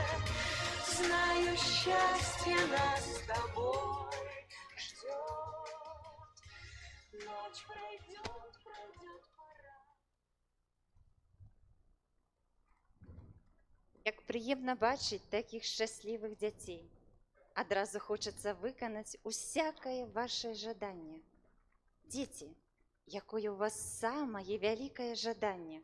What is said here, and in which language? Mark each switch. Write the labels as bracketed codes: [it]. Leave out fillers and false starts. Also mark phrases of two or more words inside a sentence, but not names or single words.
[ru] Знаю, счастье нас с тобой ждет. Ночь пройдет, пройдет пора. [be] Як прыемна бачыць такіх шчаслівых дзяцей. Адразу хочацца выканаць усякае вашае жаданне. Дзеці, якое у вас самае вялікае жаданне?